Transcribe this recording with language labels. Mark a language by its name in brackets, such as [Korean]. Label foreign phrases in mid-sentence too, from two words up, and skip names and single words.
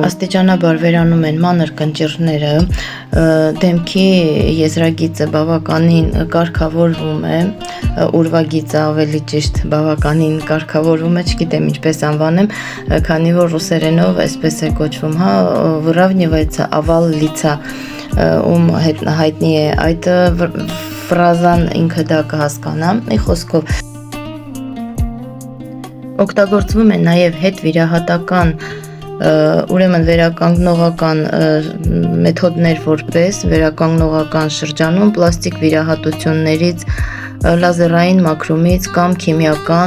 [Armenian] Աստիճանաբար վերանում են մանր կնճիռները, դեմքի եզրագիծը բավականին կարգավորվում է, ուրվագիծը ավելի ճիշտ բավականին կարգավորվում է, չգիտեմ ինչպես անվանեմ, քանի որ ռուսերենով այսպես է կոչվում, հա, [Russian] выравнивается овал лица, [Armenian] ում հայտնի է այդ ֆրազան ինքը դա կհասկանա։ Մի խոսքով օգտագործվում է նաև հետվիրահատական ուրեմն վերականգնողական մեթոդներ որպես վերականգնողական շրջանում պլաստիկ վիրահատություններից լազերային մաքրումից կամ քիմիական